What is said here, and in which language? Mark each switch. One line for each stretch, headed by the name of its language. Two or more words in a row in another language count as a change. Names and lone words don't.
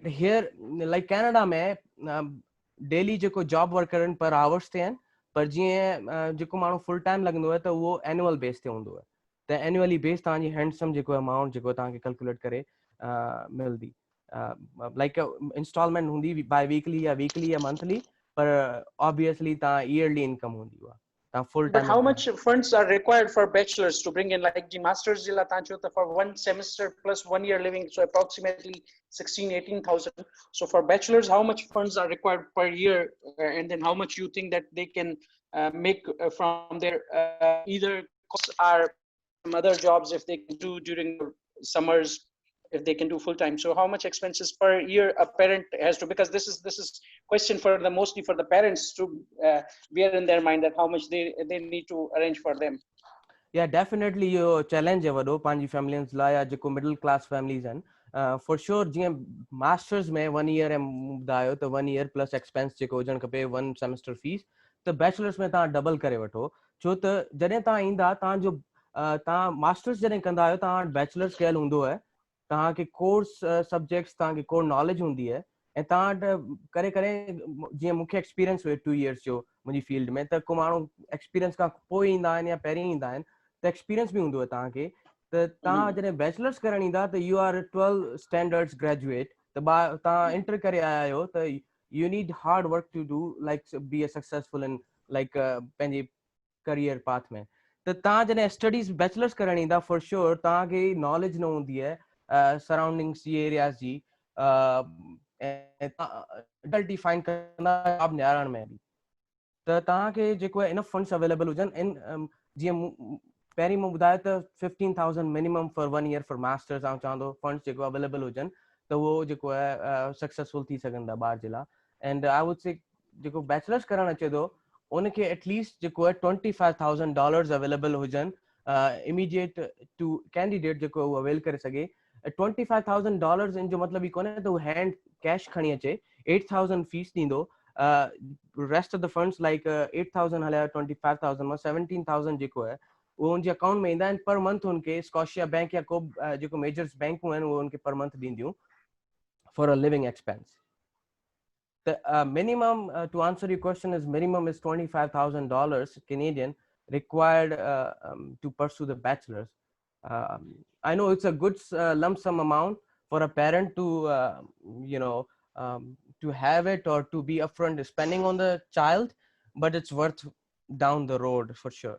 English: Here like
Sindhi: Canada में डेली जेको
English: job work
Sindhi: करनि पर आवर्स ते आहिनि, पर जीअं जेको माण्हू
English: full time
Sindhi: लॻंदो आहे त उहो
English: annual base
Sindhi: ते हूंदो आहे, त
English: annually base
Sindhi: तव्हांजी हैंडसम जेको अमाउंट जेको तव्हांखे कैलकुलेट करे मिलंदी,
English: like installment
Sindhi: हूंदी
English: bi weekly
Sindhi: या मंथली, पर ऑब्वियसली तव्हां
English: yearly income
Sindhi: हूंदी उहा तव्हां फुल
English: But
Sindhi: टाइम।
English: how much funds are required for bachelors to bring in, like the masters for 1 semester plus 1 year living, so approximately 16,000-18,000. So for bachelors, how much funds are required per year, and then how much you think that they can make from their either course or some other jobs if they can do during summers, if they can do full time? So how much expenses per year a parent has to, because this is question for the mostly for the parents to bear in their mind that how much they need to arrange for them. Yeah, definitely
Sindhi: यो चैलेंज है वॾो पंहिंजी फैमिलीज़ लाइ या जेको
English: middle class families
Sindhi: आहिनि।
English: for sure
Sindhi: जीअं मास्टर्स में 1 year ऐं ॿुधायो त
English: 1 year plus expense
Sindhi: जेको हुजणु खपे
English: 1 semester fees,
Sindhi: त बैचलर्स में तव्हां डबल करे वठो, छो त जॾहिं तव्हां ईंदा तव्हांजो तव्हां मास्टर्स जॾहिं कंदा आहियो तव्हां वटि बैचलर्स कयल हूंदो आहे, तव्हांखे
English: course subjects
Sindhi: तव्हांखे
English: core knowledge
Sindhi: हूंदी आहे, ऐं तव्हां वटि करे करे जीअं मूंखे एक्सपीरियंस हुयो 2 years जो मुंहिंजी फील्ड में, त को माण्हू एक्सपीरियंस खां पोइ ईंदा आहिनि या पहिरीं ईंदा आहिनि, त एक्सपीरियंस बि हूंदो आहे तव्हांखे, त तव्हां जॾहिं बैचलर्स करण ईंदा त
English: you are 12 standards graduate,
Sindhi: त तव्हां इंटर करे आया आहियो, त
English: you need hard work to do like be a successful in like
Sindhi: पंहिंजे
English: career path
Sindhi: में। त तव्हां जॾहिं स्टडीज़ बैचलर्स करण ईंदा
English: for sure
Sindhi: तव्हांखे नॉलेज न हूंदी आहे सराउंडिंग्स जी एरियाज़ जी ऐं तव्हां डिफाइन कंदा जॉब न्यारण में बि त तव्हांखे जेको आहे
English: enough funds available
Sindhi: हुजनि इन जीअं पहिरीं मूं ॿुधायो त
English: 15,000 minimum for 1 year for masters
Sindhi: ऐं चवंदो फंड्स जेको अवेलेबल हुजनि त उहो जेको आहे सक्सेसफुल थी सघंदा ॿार जे लाइ
English: and I would say
Sindhi: जेको बैचलर्स करणु अचे थो उनखे एटलीस्ट जेको आहे $25,000 अवेलेबल हुजनि
English: immediate to candidate
Sindhi: जेको उहो अवेल करे सघे $25,000 इन जो मतिलबु ई कोन्हे त उहो
English: hand cash
Sindhi: खणी अचे 8,000 फीस ॾींदो
English: rest of the funds like
Sindhi: 8,000 हलिया 25,000 मां 17,000 जेको आहे वो उनजे अकाउंट में ईंदा आहिनि
English: per month
Sindhi: उनखे स्कॉशिया बैंक या को जेको मेजर्स बैंकूं आहिनि उहो उनखे
English: per month
Sindhi: ॾींदियूं
English: for a living expense the minimum to answer your question is minimum is $25,000 Canadian required to pursue the bachelor's. I know it's a good lump sum amount for a parent to to have it or to be upfront spending on the child, but it's worth down the road for sure.